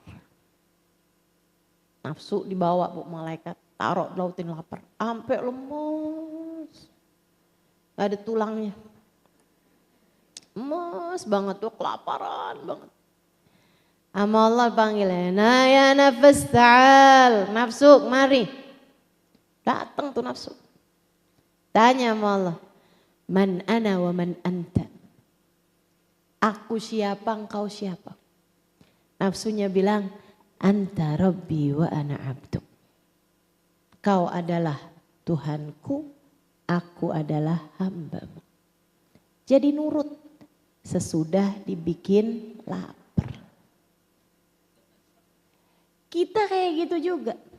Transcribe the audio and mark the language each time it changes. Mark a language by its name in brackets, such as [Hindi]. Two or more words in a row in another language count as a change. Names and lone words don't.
[Indonesian] Nafsu dibawa bu malaikat, taruh lautan lapar, sampai lemes, gak ada tulangnya. Lemes banget tuh, kelaparan banget. Ama Allah panggil, nah [Arabic] يا نفس تعال, [Indonesian] nafsu mari. Datang tuh nafsu. Tanya sama Allah, [Arabic] من أنا ومن أنت. [Indonesian] Aku siapa, engkau siapa? Nafsunya bilang, [Arabic] أنت ربي وأنا عبدك. [Indonesian] Kau adalah Tuhanku, aku adalah hambamu. Jadi nurut sesudah dibikin lapar. Kita kayak gitu juga.